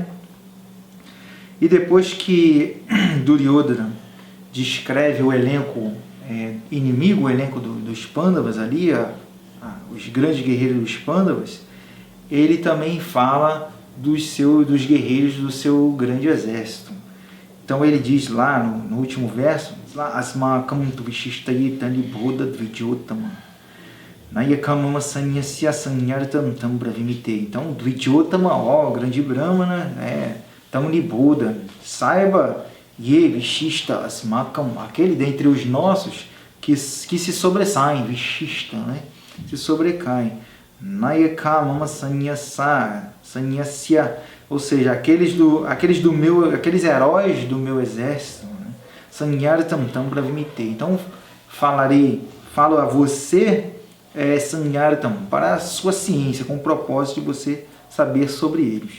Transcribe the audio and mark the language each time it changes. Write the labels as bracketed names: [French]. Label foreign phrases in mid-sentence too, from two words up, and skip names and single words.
[Portuguese] E depois que Duryodhana descreve o elenco inimigo, o elenco dos Pandavas ali, os grandes guerreiros dos Pandavas, ele também fala dos guerreiros do seu grande exército. Então ele diz lá no último verso, [Sanskrit] Asmakam Tvishishtayitan Libhoda Dvijotama Nayakamama Sanyasya Sanyartam Tam Bravimite. [Portuguese] Então Dvijotama, grande Brahmana, [Sanskrit] Tam Libhoda, [Portuguese] saiba, [Sanskrit] Ye Vishishta Asmakam, [Portuguese] aquele dentre os nossos que se sobressaem, Vishishta, se sobrecaem. [Sanskrit] Nayakamama Sanyasya, [Portuguese] ou seja, aqueles heróis do meu exército, [Sanskrit] Sanyartam Tam Bravimite. [Portuguese] Então falo a você, Sanyartam, para a sua ciência, com o propósito de você saber sobre eles.